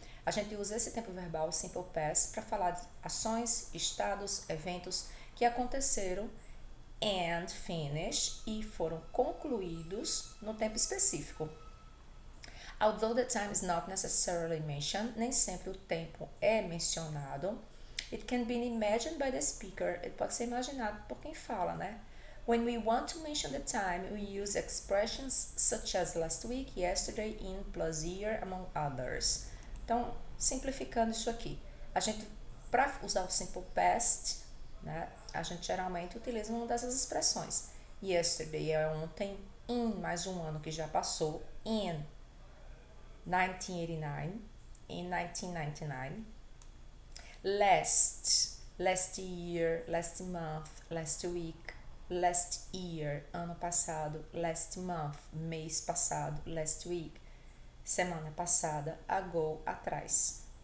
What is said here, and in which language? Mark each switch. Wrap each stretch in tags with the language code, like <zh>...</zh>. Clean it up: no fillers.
<pt>A gente usa esse tempo verbal, simple past, para falar de ações, estados, eventos que aconteceram and finished e foram concluídos no tempo específico.</pt> <en>Although the time is not necessarily mentioned, nem sempre o tempo é mencionado. It can be imagined by the speaker.</en> <pt>Ele pode ser imaginado por quem fala, né?</pt> <en>When we want to mention the time, we use expressions such as last week, yesterday, in, plus year, among others.</en> <pt>Então, simplificando isso aqui, a gente, para usar o simple past, né, a gente geralmente utiliza uma dessas expressões. Yesterday é ontem, in mais um ano que já passou, in 1989, in 1999, last year, last month, last week, last year, ano passado, last month, mês passado, last week, semana passada, ago, atrás.</pt>